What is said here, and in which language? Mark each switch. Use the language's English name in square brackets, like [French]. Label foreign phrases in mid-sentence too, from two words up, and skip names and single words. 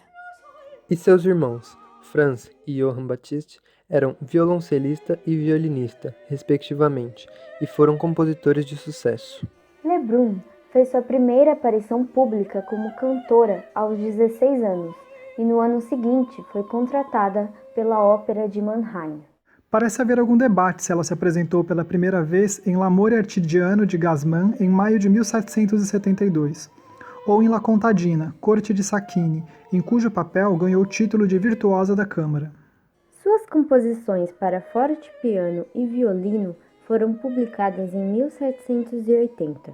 [Portuguese] E seus irmãos, Franz e Johann Baptist, eram violoncelista e violinista, respectivamente, e foram compositores de sucesso. Lebrun fez sua primeira aparição pública como cantora aos 16 anos e no ano seguinte foi contratada pela Ópera de Mannheim. Parece haver algum debate se ela se apresentou pela primeira vez em L'amore artigiano de Gassmann em maio de 1772, ou em La Contadina, corte de Sacchini, em cujo papel ganhou o título de virtuosa da câmara. Suas composições para forte, piano e violino foram publicadas em 1780.